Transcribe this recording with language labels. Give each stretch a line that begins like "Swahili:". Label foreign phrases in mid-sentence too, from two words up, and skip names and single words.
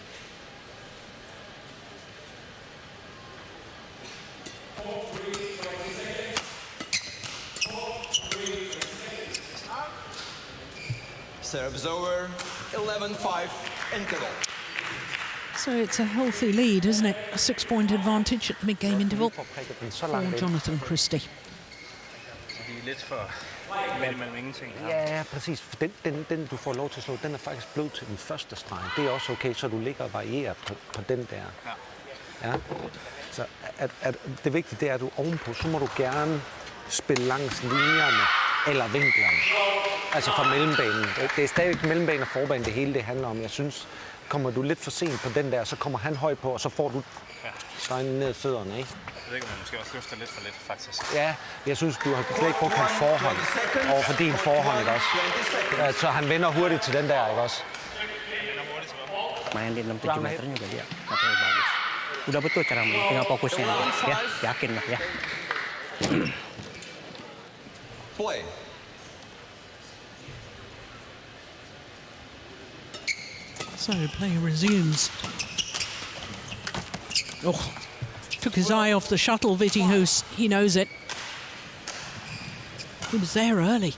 English: Serves over, 11-5 interval. So it's a healthy lead, isn't it? A 6-point advantage at the mid-game interval for Jonatan Christie.
Danish: Ja, præcis. Den du får lov til at slå, den er faktisk blød til den første streg. Det er også okay, så du ligger og varierer på den der. Ja. Så det vigtige det er, at du ovenpå, så må du gerne spille langs linjerne eller vinklerne. Altså fra mellembanen. Det er stadig mellembane og forbane, det hele det handler om. Jeg synes, kommer du lidt for sent på den der, så kommer han højt på, og så får du støjnen ned fødderne, ikke? Jeg ved ikke, om man måske også løfter lidt for lidt, faktisk. Ja, jeg synes, du har slet ikke brugt hans forhånd over for din forhånd, ikke også? Så han vender hurtigt til den der, ikke også?
Indonesian: Main di 67 meter juga dia material bagus. Udah betul cara main, tinggal fokusnya aja. Ya, yakin lah ya.
English: Play. So play resumes. Oh, took his eye off the shuttle, VIittinghus. He knows it. He was there early.